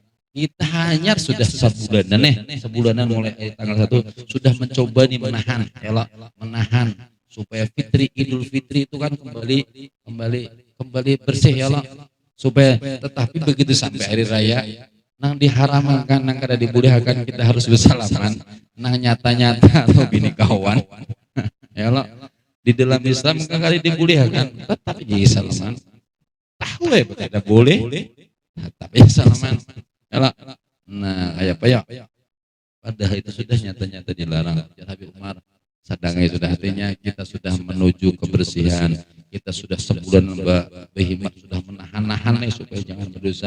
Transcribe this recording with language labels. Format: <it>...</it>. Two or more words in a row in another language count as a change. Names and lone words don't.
<id>Kita hanya sudah sebulanan mulai tanggal 1 sudah mencoba nih menahan supaya Idul Fitri itu kan kembali bersih</id> <ar>ya Allah,</ar> <id>supaya tetapi begitu sampai hari raya nang diharamkan nang kada dibolehkan kita harus bersalaman nang nyata-nyata atau bini kawan</id> <ar>ya Allah</ar> <id>di dalam Islam kan kada dibolehkan tetapi jadi salaman tahu tidak boleh tapi salaman ya. Nah kayak apa ya, padahal itu sudah nyata-nyata dilarang. Habib Umar sadangnya sudah, artinya kita sudah menuju kebersihan, kita sudah sebulan berkhidmat, sudah menahan-nahan supaya jangan berdosa.</id>